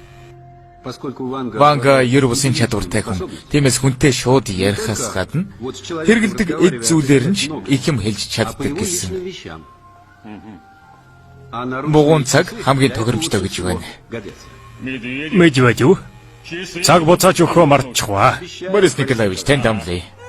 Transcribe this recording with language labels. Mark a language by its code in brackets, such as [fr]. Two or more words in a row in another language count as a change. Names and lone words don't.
[mn] Ванга ер бусын чадвартай хүн. Тиймээс хүнтэй шууд ярихаас гадна хэрэгэлдэг эд зүйлээр нь ч их юм хэлж чаддаг гэсэн. Бугуун цаг хамгийн тохиромжтой гэж байна. Мэдж байж юу? Цаг буцааж өгөхөө мартчихваа. Борис Николаевич, танд амлая.